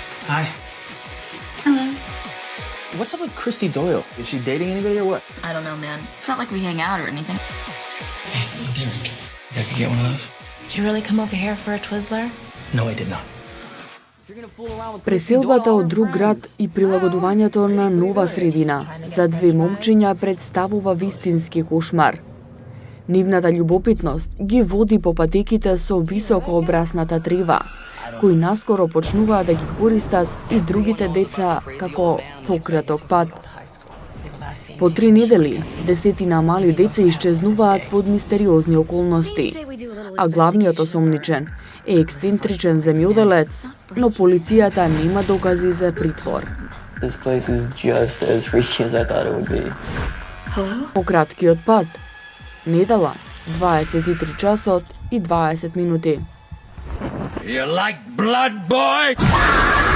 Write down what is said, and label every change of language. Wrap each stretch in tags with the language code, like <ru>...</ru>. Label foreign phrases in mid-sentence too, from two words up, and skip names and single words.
<en>Hi. Hello. What's up with Christy Doyle? Is she dating anybody or what? I don't know, man. It's not like we hang out or anything. Hey, Derek. I could get one of those? Did you really come over here for a Twizzler? No, I did not.</en> <mk>Преселбата од друг град и прилагодувањето на нова средина за две момчиња представува вистински кошмар. Нивната љубопитност ги води по патеките со високо обрасната трева, кои наскоро почнуваат да ги користат и другите деца како пократок пат. По 3 недели, десетина мали деца исчезнуваат под мистериозни околности, а главниот осомничен е ексцентричен земјоделец, но полицијата нема докази за притвор.</mk> <en>This place is just as freaky as I thought it would be.</en> <mk>По краткиот пат, недела, 23 часот и 20 минути.</mk> <en>You like blood, boy?</en>